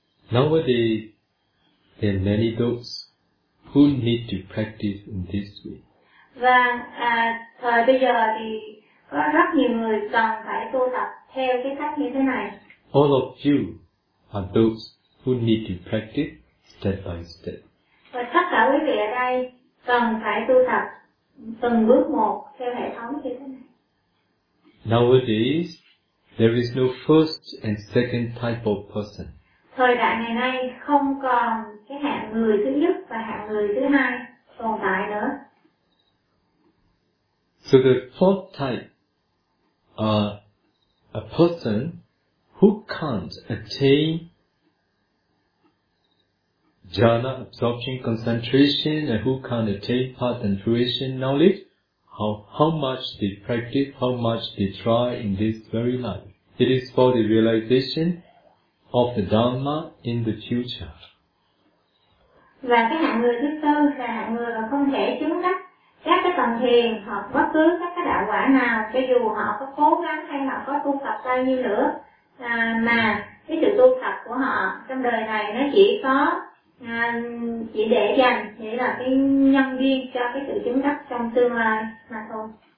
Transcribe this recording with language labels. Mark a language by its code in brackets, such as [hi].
[en] Nowadays, there are many those who need to practice in this way. [vi] Và thời bây giờ thì có rất nhiều người cần phải tu tập theo cái cách như thế này. [en] All of you are those who need to practice step by step. [vi] Và tất cả quý vị ở đây cần phải tu tập từng bước một theo hệ thống như thế này. [en] Nowadays, there is no first and second type of person. [vi] Thời đại ngày nay không còn cái hạng người thứ nhất và hạng người thứ hai tồn tại nữa. [en] So the fourth type are a person who can't attain jhana absorption concentration and who can't attain path and fruition knowledge, how much they practice, how much they try in this very life. It is for the realization of the Dhamma in the future. [vi] Và cái hạng người thứ tư là hạng người mà không thể chứng đắc các cái tầng thiền hoặc bất cứ các cái đạo quả nào, cho dù họ có cố gắng hay họ có tu tập bao nhiêu nữa, mà cái sự tu tập của họ trong đời này nó chỉ có chỉ để dành chỉ là cái nhân duyên cho cái sự chứng đắc trong tương lai mà thôi.